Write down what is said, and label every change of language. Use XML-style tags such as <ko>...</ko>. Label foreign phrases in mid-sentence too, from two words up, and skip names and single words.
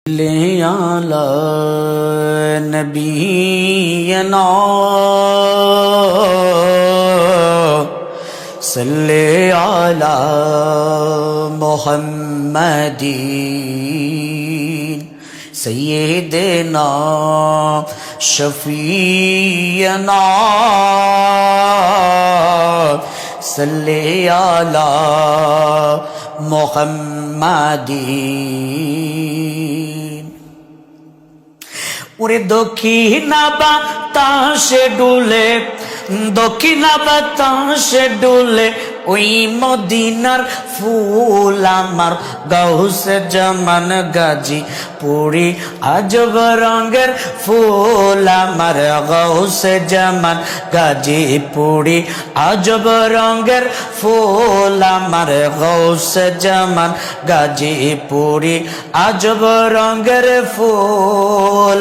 <ar>لِّ على نبينا صلِّ على محمدٍ سيدنا شفيعنا صلِّ على محمدٍ.</ar> <bn>ওরে দক্ষিণা বাতাসে ডুলে দক্ষিণা বাতাসে ডুলে ওই মদিনার ফুল আমার গাউসে জামান গাজী পুরি আজব রঙের ফুল আমার গাউসে জামান গাজী পুরি আজব রঙের ফুল আমার গাউসে জামান গাজী পুরি আজব রঙের ফুল।</bn>